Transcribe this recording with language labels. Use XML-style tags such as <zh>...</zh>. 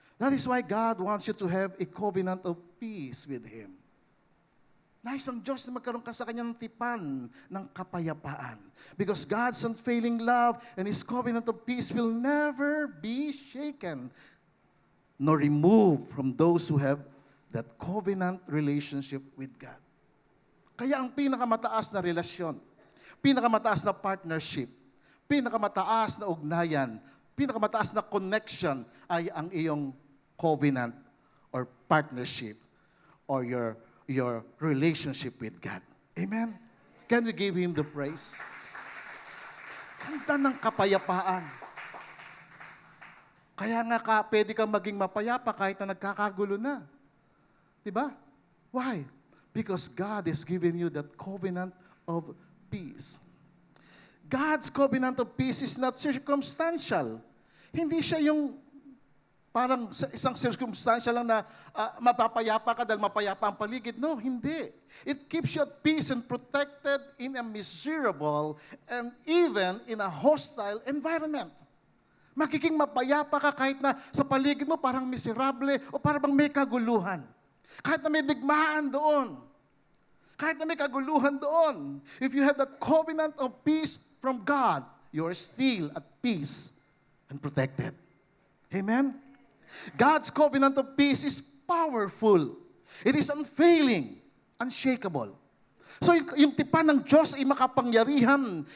<en>That is why God wants you to have a covenant of peace with Him.</en> <tl>Nais ang Diyos na magkaroon ka sa kanyang tipan ng kapayapaan.</tl> <en>Because God's unfailing love and His covenant of peace will never be shaken nor removed from those who have that covenant relationship with God.</en> <tl>Kaya ang pinakamataas na relasyon, pinakamataas na partnership, pinakamataas na ugnayan, pinakamataas na connection ay ang iyong covenant or partnership</tl> <en>or your relationship with God.</en> <tl>Amen?</tl> <en>Can we give Him the praise?</en> <tl>Ganda ng kapayapaan. Kaya nga pwede kang maging mapayapa kahit na nagkakagulo na. Diba?</tl> <en>Why? Because God has given you that covenant of peace. God's covenant of peace is not circumstantial.</en> <tl>Hindi siya yung parang isang circumstantial lang na mapapayapa ka dahil mapayapa ang paligid. No, hindi.</tl> <en>It keeps you at peace and protected in a miserable and even in a hostile environment.</en> <tl>Magiging mapayapa ka kahit na sa paligid mo parang miserable o parang may kaguluhan. Kahit na may digmaan doon. Kahit na may kaguluhan doon.</tl> <en>If you have that covenant of peace from God, you are still at peace and protected. Amen? God's covenant of peace is powerful. It is unfailing, unshakable.</en> <tl>So yung tipan ng Diyos ay makapangyarihan.</tl>